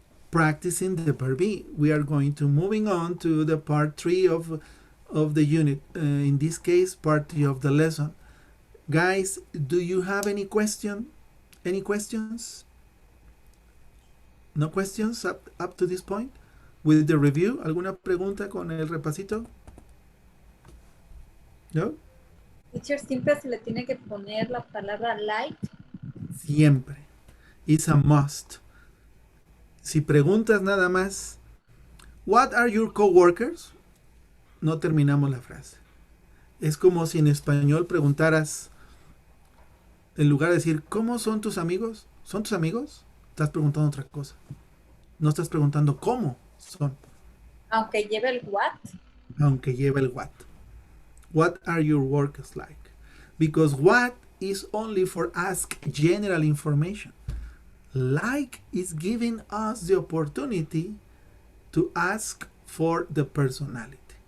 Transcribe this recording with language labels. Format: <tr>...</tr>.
<en>Practicing the verb be. We are going to moving on to the part 3 of the unit. In this case, part 3 of the lesson. Guys, do you have any question? Any questions? No questions up to this point? With the review,</en> <es>¿alguna pregunta con el repasito? ¿No? Teacher, siempre se le tiene que poner la palabra like. Siempre.</es> <en>It's a must.</en> <es>Si preguntas nada más,</es> <en>what are your coworkers?</en> <es>No terminamos la frase. Es como si en español preguntaras, en lugar de decir, ¿cómo son tus amigos? ¿Son tus amigos? Estás preguntando otra cosa. No estás preguntando cómo son. Aunque lleve el what. Aunque lleva el what.</es> <en>What are your workers like? Because what is only for ask general information. Like is giving us the opportunity to ask for the personality.</en>